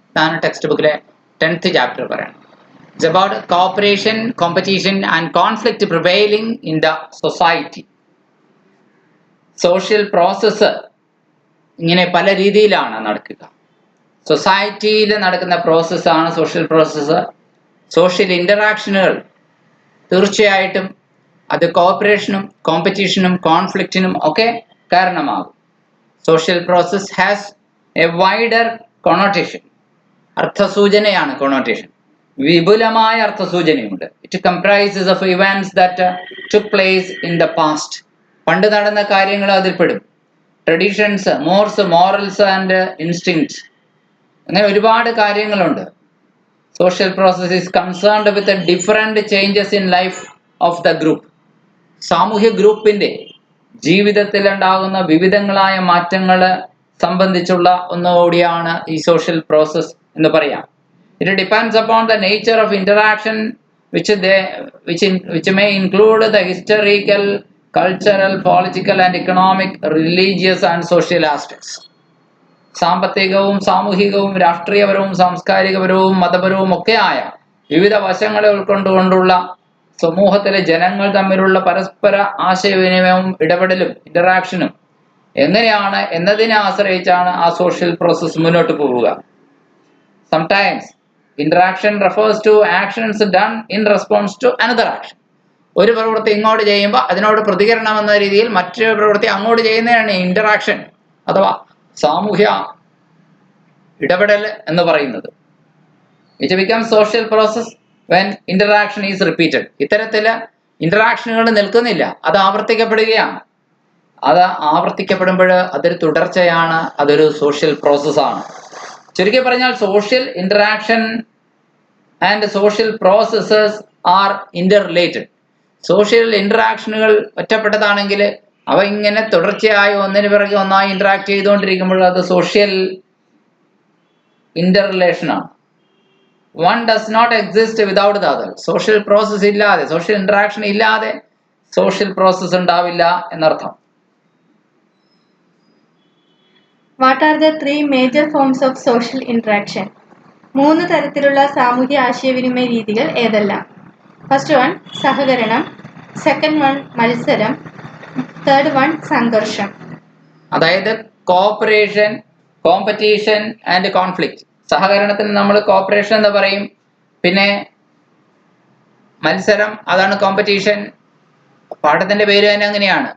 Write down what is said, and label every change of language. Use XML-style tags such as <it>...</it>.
<ml>ഇതാണ് ടെക്സ്റ്റ് ബുക്കിലെ 10th chapter പറയുന്നത്.</ml> <en>It's about cooperation, competition and conflict prevailing in the society.</en> <ml>Social process ഇങ്ങനെ പല രീതിയിലാണ് നടക്കുക. സൊസൈറ്റിയിൽ നടക്കുന്ന പ്രോസസ്സാണ് സോഷ്യൽ പ്രോസസ്സ്. സോഷ്യൽ ഇൻ്ററാക്ഷനുകൾ തീർച്ചയായിട്ടും അത് കോഓപ്പറേഷനും കോമ്പറ്റീഷനും കോൺഫ്ലിക്റ്റിനും ഒക്കെ കാരണമാകും.</ml> <en>Social process has a wider connotation.</en> <ml>അർത്ഥസൂചനയാണ് connotation. വിപുലമായ അർത്ഥസൂചനയുണ്ട്.</ml> <en>It comprises of events that took place in the past.</en> <ml>പണ്ട് നടന്ന കാര്യങ്ങൾ അതിൽപ്പെടും.</ml> <en>traditions, morals and instincts,</en> <ml>അങ്ങനെ ഒരുപാട് കാര്യങ്ങളുണ്ട്.</ml> <en>Social process is concerned with different changes in life of the group.</en> <ml>സാമൂഹ്യ ഗ്രൂപ്പിന്റെ ജീവിതത്തിൽ ഉണ്ടാകുന്ന വിവിധങ്ങളായ മാറ്റങ്ങൾ സംബന്ധിച്ചുള്ള ഒന്നുകൂടിയാണ് ഈ സോഷ്യൽ പ്രോസസ് എന്ന് പറയാം.</ml> <en>It depends upon the nature of interaction which may include the historical, cultural, political and economic, religious and social aspects.</en> <ml>സാമ്പത്തികവും സാമൂഹികവും രാഷ്ട്രീയപരവും സാംസ്കാരികപരവും മതപരവും ഒക്കെയായ വിവിധ വശങ്ങളെ ഉൾക്കൊണ്ടുകൊണ്ടുള്ള സമൂഹത്തിലെ ജനങ്ങൾ തമ്മിലുള്ള പരസ്പര ആശയവിനിമയവും ഇടപെടലും ഇന്ററാക്ഷനും എങ്ങനെയാണ് എന്നതിനെ ആശ്രയിച്ചാണ് ആ സോഷ്യൽ പ്രോസസ് മുന്നോട്ട് പോവുക.</ml> <en>Sometimes interaction refers to actions done in response to another action.</en> <ml>ഒരു പ്രവൃത്തി ഇങ്ങോട്ട് ചെയ്യുമ്പോൾ അതിനോട് പ്രതികരണം എന്ന രീതിയിൽ മറ്റൊരു പ്രവൃത്തി അങ്ങോട്ട് ചെയ്യുന്നതാണ് ഇന്ററാക്ഷൻ അഥവാ സാമൂഹ്യ ഇടപെടൽ എന്ന് പറയുന്നത്.</ml> <en>It becomes social process when interaction is repeated.</en> <ml>ഇത്തരത്തില് ഇന്ററാക്ഷനുകൾ നിൽക്കുന്നില്ല, അത് ആവർത്തിക്കപ്പെടുകയാണ്. അത് ആവർത്തിക്കപ്പെടുമ്പോൾ അതൊരു തുടർച്ചയാണ്, അതൊരു സോഷ്യൽ പ്രോസസ്സാണ്. ചുരുക്കി പറഞ്ഞാൽ</ml> <en>Social interaction and social processes are interrelated.</en> <ml>Social ഇന്ററാക്ഷനുകൾ ഒറ്റപ്പെട്ടതാണെങ്കിൽ അവ ഇങ്ങനെ തുടർച്ചയായി ഒന്നിനു പിറകെ ഒന്നായി ഇന്ററാക്ട് ചെയ്തുകൊണ്ടിരിക്കുമ്പോൾ അത് സോഷ്യൽ ഇന്റർ റിലേഷൻ ആണ്.</ml> <en>One does not exist without the other.</en> <ml>Social process ഇല്ലാതെ, സോഷ്യൽ ഇന്ററാക്ഷൻ ഇല്ലാതെ സോഷ്യൽ പ്രോസസ് ഉണ്ടാവില്ല എന്നർത്ഥം.</ml> <en>What are the three major forms of social interaction?</en> <ml>3 തരത്തിലുള്ള സാമൂഹ്യ ആശയവിനിമയ രീതികൾ ഏതെല്ലാം? ഫസ്റ്റ് വൺ സഹകരണം, സെക്കൻഡ് വൺ മത്സരം, തേർഡ് വൺ സംഘർഷം. അതായത് കോഓപ്പറേഷൻ, കോമ്പറ്റീഷൻ ആൻഡ് കോൺഫ്ലിക്റ്റ്. സഹകരണത്തിന് നമ്മൾ കോഓപ്പറേഷൻ എന്ന് പറയും. പിന്നെ മത്സരം, അതാണ് കോമ്പറ്റീഷൻ, പാഠത്തിന്റെ പേര് തന്നെ അങ്ങനെയാണ്.</ml>